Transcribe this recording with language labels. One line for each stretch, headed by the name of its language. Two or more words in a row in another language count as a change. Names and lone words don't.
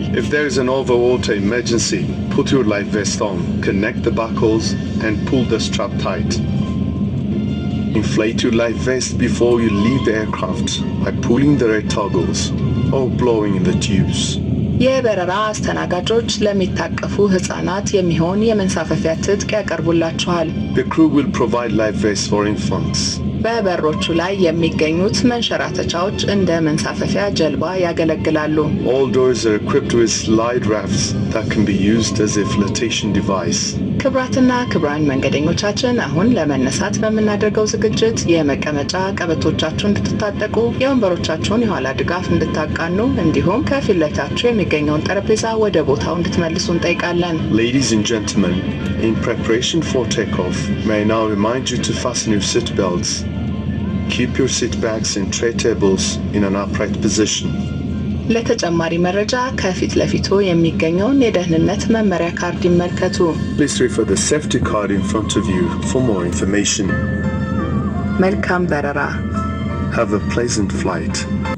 English: If there is an overwater emergency, put your life vest on, connect the buckles and pull the strap tight. Inflate your life vest before you leave the aircraft by pulling the red toggles or blowing in the tubes.
Amharic: የበረራ አስተናጋጆች ለሚታቀፉ ህፃናት የሚሆን የመንሳፈፊያ ትጥቅ ያቀርቡላችኋል።
English: The crew will provide life vests for infants.
Amharic: በበሮቹ ላይ የሚገኙት መንሸራተቻዎች እንደ መንሳፈፊያ ጀልባ ያገለግላሉ።
English: All doors are equipped with slide rafts that can be used as a flotation device.
Amharic: ክቡራትና ክቡራን መንገደኞቻችን አሁን ለመነሳት በምናደርገው ዝግጅት የመቀመጫ ቀበቶቻችሁን እንድትታጠቁ፣ የወንበሮቻችሁን የኋላ ድጋፍ እንድታቃኑ እንዲሁም ከፊት ለፊታችሁ የሚገኘውን ጠረጴዛ ወደ ቦታው እንድትመልሱ እንጠይቃለን።
English: Ladies and gentlemen, in preparation for takeoff, may I now remind you to fasten your seat belts. Keep your seat bags and tray tables in an upright position.
Amharic: ለተጨማሪ መረጃ ከፊት ለፊቱ የሚገኘውን የደህንነት መመሪያ ካርድ ይመልከቱ።
English: Please refer the safety card in front of you for more information.
Amharic: መልካም በረራ።
English: Have a pleasant flight.